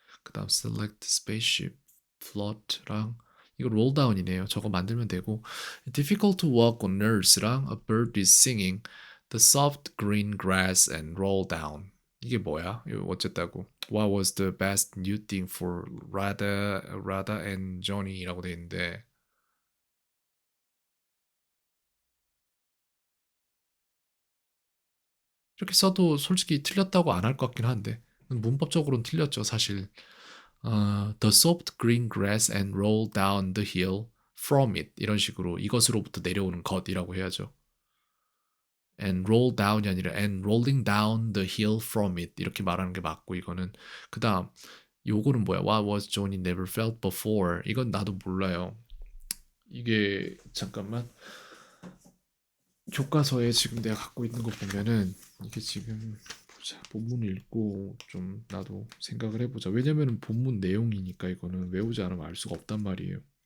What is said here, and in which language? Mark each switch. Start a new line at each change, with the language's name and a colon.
Korean: 그 다음
English: select spaceship, float랑 이거 roll down이네요.
Korean: 저거 만들면 되고
English: difficult to walk on earth랑 a bird is singing the soft green grass and roll down.
Korean: 이게 뭐야? 이거 어쨌다고.
English: What was the best new thing for Rada and Johnny
Korean: 라고 돼 있는데 이렇게 써도 솔직히 틀렸다고 안 할 것 같긴 한데 문법적으로는 틀렸죠, 사실.
English: The soft green grass and roll down the hill from it
Korean: 이런 식으로 이것으로부터 내려오는 것이라고 해야죠. And roll down이 아니라
English: and rolling down the hill from it
Korean: 이렇게 말하는 게 맞고 이거는 그다음 요거는 뭐야?
English: What was Johnny never felt before?
Korean: 이건 나도 몰라요. 이게 잠깐만 교과서에 지금 내가 갖고 있는 거 보면은 이게 지금 보자 본문을 읽고 좀 나도 생각을 해보자. 왜냐면은 본문 내용이니까 이거는 외우지 않으면 알 수가 없단 말이에요.